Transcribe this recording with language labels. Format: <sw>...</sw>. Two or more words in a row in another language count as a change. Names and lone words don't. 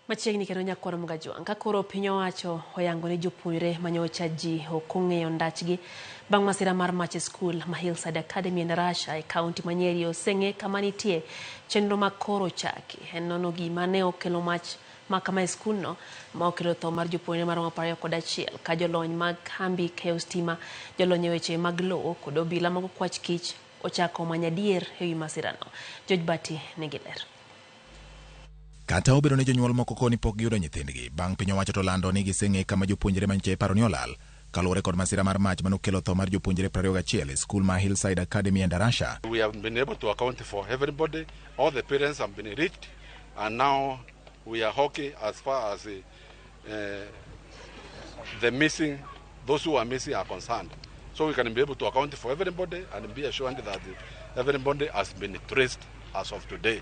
<luo>Machiegni kendo nyakwaro Mgajwang' ka koro piny owacho oyango ne jopuonjre manyocha ji ok ong'eyo ndachgi bang' masira mar mach e skul ma Hillside Academy Endarasha e kaunti ma Nyeri oseng'e kama nitie chenro ma koro chaki en nono gima ne okelo mach makama e skulno ma okelo tho mar jopuonjre maromo 21 ka jolony mag kambi keyo stima, jolony e weche mag lowo kod obila mag okwach kich ochako manyo adier e wi masirano. George Bati nigi ler. Kata obedo ne jonyuol moko koni pok giyudo nyithindgi bang' piny owacho to lando ni giseng'e kama jopuonjre mantie paro ni olal kaluwore kod masira mar mach manokelo tho mar jopuonjre 21 e skul ma Hillside Academy Endarasha.</luo> <en>We have been able to account for everybody. All the parents have been reached, and now we are okay as far as the missing, those who are missing are concerned. So we can be able to account for everybody and be assured that everybody has been traced as of today.</en>